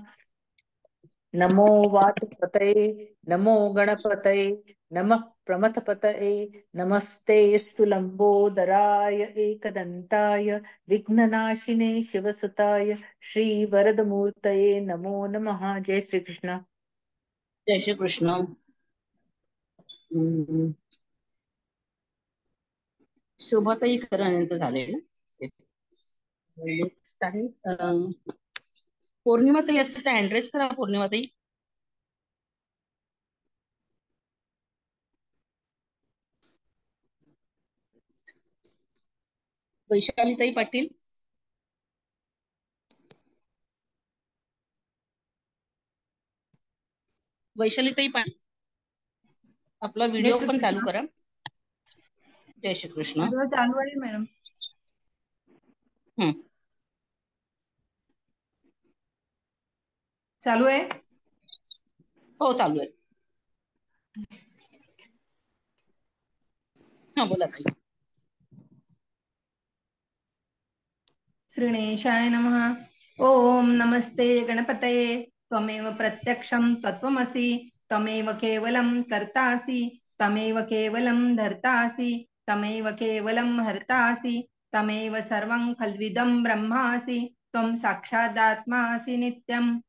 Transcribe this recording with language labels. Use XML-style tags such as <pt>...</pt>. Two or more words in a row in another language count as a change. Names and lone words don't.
<sa>नमो वातपतये नमो गणपतये नमः प्रमथपतये नमस्तेऽस्तु लम्बोदराय एकदन्ताय विघ्ननाशिने शिवसुताय श्रीवरदमूर्तये नमो नमः।</sa> <hi>जय श्री कृष्ण। जय श्री कृष्ण।</hi> <mr>शोभाताई खरं यांचं झालंय ना. नेक्स्ट आहे पौर्णिमाताई असते त्या अँड्रेस करा. पौर्णिमाताई वैशालीताई पाटील वैशालीताई पाटील आपला व्हिडिओ पण चालू करा.</mr> <hi>जय श्री कृष्ण.</hi> <mr>व्हिडिओ चालू आहे मॅडम. चालू आहे. हो चालू आहे. हा बोला ताई.</mr> <sa>श्रीगणेशाय नमः. ओम नमस्ते गणपतये त्वमेव प्रत्यक्षं तत्त्वमसि त्वमेव केवलं कर्तासि त्वमेव केवलं धर्तासि त्वमेव केवलं हर्तासि त्वमेव सर्वं खल्विदं ब्रह्मासि त्वं साक्षादात्मासि नित्यम्</sa>